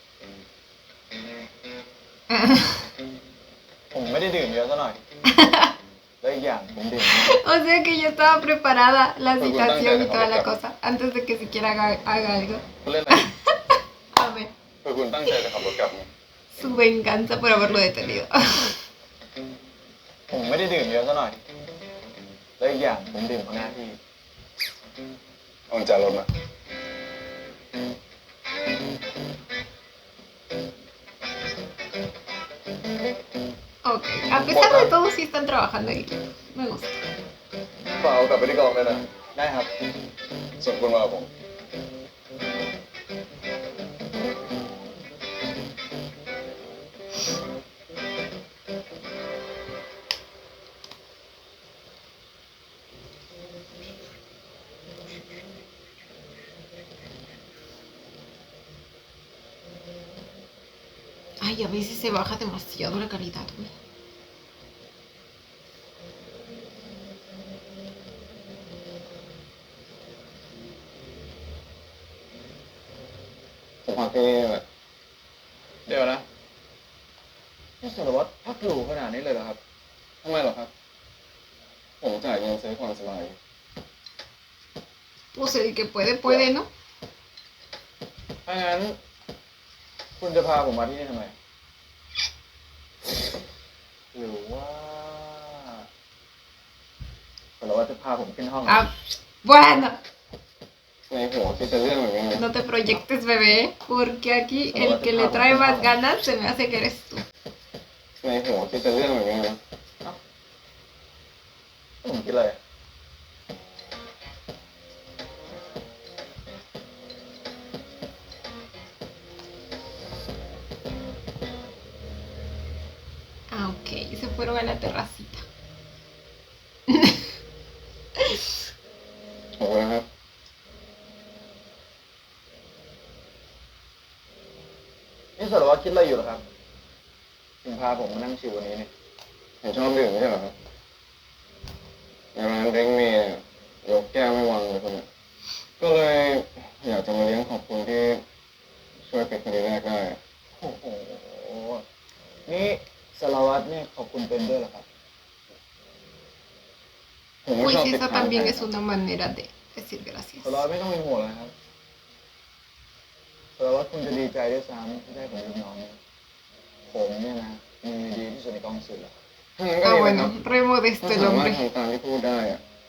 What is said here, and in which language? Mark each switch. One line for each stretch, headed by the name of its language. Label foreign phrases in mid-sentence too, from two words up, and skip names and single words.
Thai: ผมไม่ได้ดื่มเยอะซะหน่อย แล้วอีกอย่างผมดื่มมาก
Spanish: O sea que ya estaba preparada la situación y toda la cosa antes de que siquiera haga algo.
Thai: คุณเล่นอะไร
Spanish: A ver,
Thai: คือคุณตั้งใจจะขับรถกลับมั้ย
Spanish: su venganza por haberlo detenido.
Thai: ผมไม่ได้ดื่มเยอะซะหน่อย แล้วอีกอย่างผมดื่มเพราะหน้าที่ เอากุญแจรถมา
Spanish: Ok, a pesar de todo sí están trabajando en equipo. Me gusta.
Thai: ฝากเอากลับไปที่กองเลยนะ ได้ครับ ส่งคุณมากับผม
Spanish: Ay, a veces se baja demasiado la calidad, güey.
Thai: ผมพักที่นี่แหละ เดี๋ยวนะนี่สารวัตรพักหรูขนาดนี้เลยเหรอครับ ทำไมเหรอครับ ผมจ่ายเงินซื้อความสบาย
Spanish: Pues el que puede, ¿no?
Thai: ถ้างั้น คุณจะพาผมมาที่นี่ทำไม หรือว่าสารวัตรจะพาผมขึ้นห้อง
Spanish: Ah, bueno,
Thai: ในหัวคิดแต่เรื่องแบบนี้นะ
Spanish: no te proyectes, bebé, porque aquí el que le trae más ganas se me hace que eres tú.
Thai: ในหัวคิดแต่เรื่องแบบนี้นะ ผมคิดอะไร
Spanish: Ah, ok, y se fueron a la terracita.
Thai: ขอบคุณนะครับ นี่สารวัตรคิดอะไรอยู่เหรอครับ ถึงพาผมมานั่งชิววันนี้เนี่ย ผมชอบดื่มไม่ใช่เหรอครับในร้านเล้งมีเนี่ยยกแก้วไม่วางเลยคนเนี่ยก็เลยอยากจะมาเลี้ยงขอบคุณที่ช่วยปิดคดีแรกได้ โอ้โห นี่สารวัตรเนี่ยขอบคุณเป็นด้วยเหรอครับ ผมไม่
Spanish: Pues
Thai: ชอบติด
Spanish: esa
Thai: ค้างใคร
Spanish: también es una manera de decir gracias.
Thai: สารวัตรไม่ต้องเป็นห่วงนะครับสารวัตรคงจะดีใจด้วยซ้ำที่ได้ผมลูกน้องเนี่ยผมเนี่ยนะมีดีที่สุดในกองสืบแล้ว ถ้างั้นก็
Spanish: Ah,
Thai: ดีนะครับ
Spanish: bueno, re modesto
Thai: ถ้า
Spanish: el
Thai: สามารถ
Spanish: hombre.
Thai: ทำตามที่พูดได้อะ